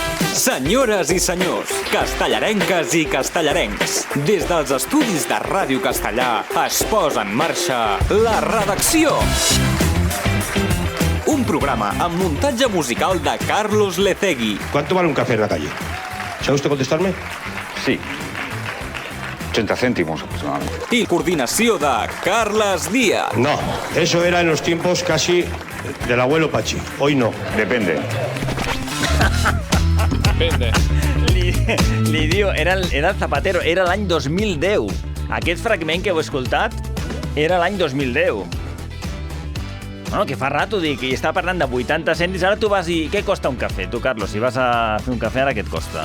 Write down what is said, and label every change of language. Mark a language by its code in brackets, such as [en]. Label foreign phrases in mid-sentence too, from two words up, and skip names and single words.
[ca] Senyores i senyors, castellarenques i castellarencs, des dels estudis de Ràdio Castellà es posa en marxa La Redacció. Un programa amb muntatge musical de Carlos Lecegui. [es] ¿Cuánto vale un café en la calle? ¿Sabe usted contestarme? Sí. 80 céntimos aproximadamente. [ca] I coordinació de Carles Díaz. [es] No, eso era en los tiempos casi del abuelo Pachi. Hoy no. Depende. Depende. [ca] Li diu, era el Zapatero, era l'any 2010. Aquest fragment que heu escoltat era l'any 2010. Bueno, que fa rato, dic, i estava parlant de 80 cèntims, ara tu vas i... Què costa un cafè, tu, Carlos? Si vas a fer un cafè, ara què et costa?